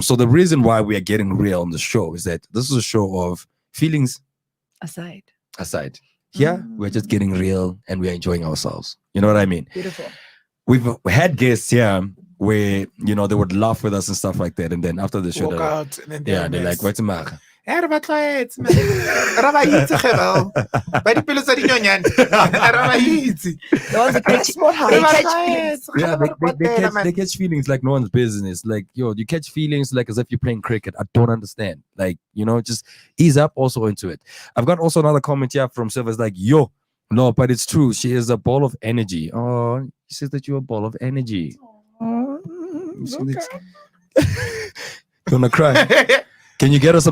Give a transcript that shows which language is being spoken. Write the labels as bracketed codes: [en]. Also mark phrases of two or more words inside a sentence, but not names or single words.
[en] So the reason why we are getting real on the show is that this is a show of feelings Aside, aside. Here, we're just getting real and we're enjoying ourselves. You know what I mean? beautiful. We've had guests here where, they would laugh with us and stuff like that. And then after the show, Walk they're like, out and then they're like, what's the matter? [tn] Hey, re ba tlwaetse, man. Re ba itse ge bao. Ba dipelo tsa dinyonyane. Re ba itse. [en] The ones that catch, [tn] Re [en] they [tn] ba [en] catch [tn] tlwaetse. [en] feelings. Yeah, [tn] Re ba re patela, man. [en] they catch feelings like no one's business. Like, you catch feelings like as if you're playing cricket. I don't understand. Like, just ease up also into it. I've got also another comment here from Silver's like, yo, no, but it's true. She is a ball of energy. Oh, he says that you're a ball of energy. You see that? You wanna cry? Can you get us some